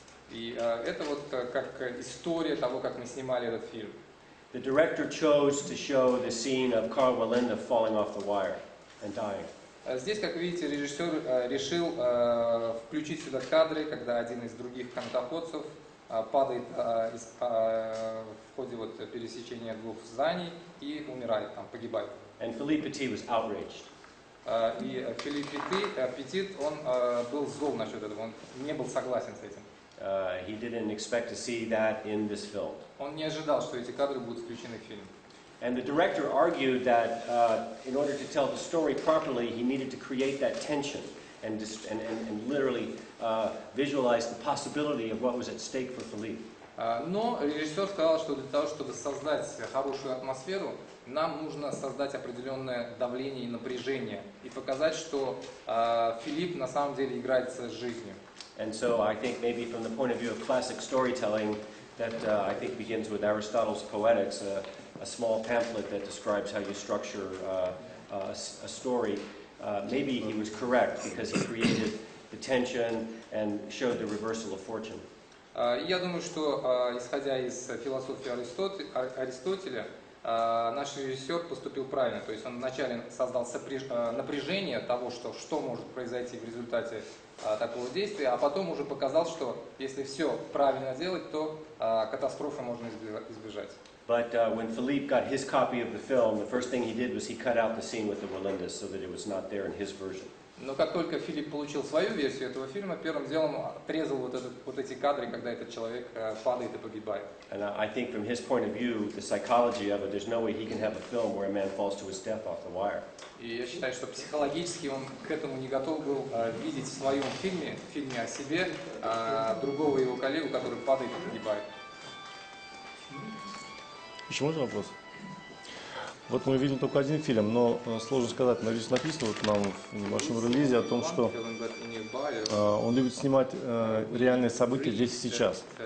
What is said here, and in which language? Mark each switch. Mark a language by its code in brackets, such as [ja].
[ru] И это вот как история того, как мы снимали этот фильм. [en] The director chose to show the scene of Carl Walenda falling off the wire and dying. [ru] Здесь, как видите, режиссер решил включить сюда кадры, когда один из других канатоходцев падает в ходе пересечения двух зданий и умирает там, погибает. [en] And Phillippe Petit was outraged. [ru] И Филипп Petit, он был зол насчет этого, он не был согласен с этим. [en] He didn't expect to see that in this film. [ru] Он не ожидал, что эти кадры будут включены в фильм. [en] And the director argued that in order to tell the story properly, he needed to create that tension and literally visualize the possibility of what was at stake for Phillippe. [ru] Но режиссер сказал, что для того, чтобы создать хорошую атмосферу, нам нужно создать определенное давление и напряжение и показать, что Филипп на самом деле играет с жизнью. [en] And so I think maybe from the point of view of classic storytelling, that I think begins with Aristotle's Poetics, a small pamphlet that describes how you structure a story. Maybe he was correct because he created the tension and showed the reversal of fortune. [ru] Я думаю, что, исходя из философии Аристотеля, наш режиссер поступил правильно. То есть он вначале создал напряжение того, что может произойти в результате такого действия, а потом уже показал, что если все правильно делать, то катастрофы можно избежать. [en] But when Phillippe got his copy of the film, the first thing he did was he cut out the scene with the Wallendas so that it was not there in his version. [ru] Но как только Филипп получил свою версию этого фильма, первым делом отрезал вот эти кадры, когда этот человек падает и погибает. [en] And I think from his point of view, the psychology of it, there's no way he can have a film where a man falls to his death off the wire. [ru] И я считаю, что психологически он к этому не готов был видеть в своем фильме о себе, другого его коллегу, который падает и погибает. Еще можно вопрос? Вот мы видим только один фильм, но сложно сказать, здесь написано вот нам в небольшом релизе о том, что он любит снимать реальные события здесь и сейчас.